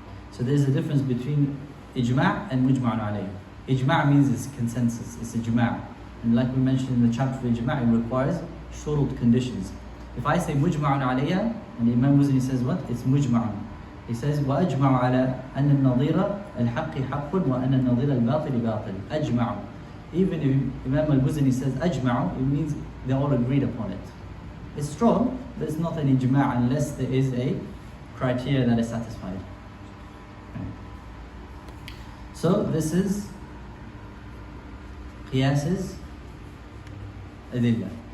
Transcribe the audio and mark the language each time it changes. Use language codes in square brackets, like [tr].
[en] So there's a difference between ijma' and mujma'un alayh. Ijma' means it's consensus, it's ijma'. And like we mentioned in the chapter of ijma', it requires shurut, conditions. If I say mujma'un alayya, and the Imam Muzani says what? It's mujma'un. He says [ar] وأجمع على أن النظير الحق حق وأن النظير الباطل باطل. أجمع. [en] Even if Imam al-Buzani says أجمع, it means they all agreed upon it. It's strong, but it's not an ijma' unless there is a criteria that is satisfied. So this is qiyas's adillah.